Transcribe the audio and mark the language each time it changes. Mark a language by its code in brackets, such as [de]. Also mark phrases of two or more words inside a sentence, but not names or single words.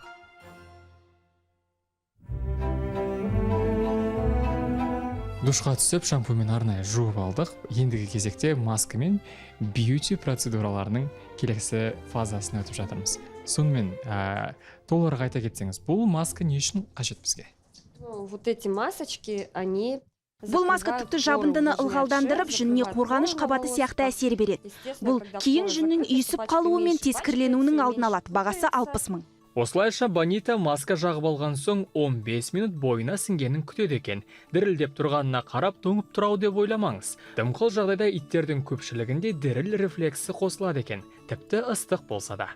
[kk] Душқа түсіп, шампуньмен арнайы жуып алдық. Ендігі кезекте маска мен бьюти процедураларының келесі фазасына өтіп жатырмыз. Сонымен, толығырақ айта кетсеңіз, бұл маска не үшін қажет бізге? [ru] Вот эти масочки, они... [kk] Бұл маска тіпті жабындыны ылғалдандырып, жүніне қорғаныш қабаты сияқты әсер береді. Бұл кейін жүннің үйісіп қалуы мен тескірленуінің алдын алады. Бағасы 60 000. Осылайша Бонита маска жағып алған соң 15 минут бойына сіңгенін күтеді екен. Дірілдеп тұрғанына қарап тоңып тұрау деп ойламаңыз. Дымқыл жағдайда иттердің көпшілігінде діріл рефлексі қосылады екен, тіпті ыстық болса да.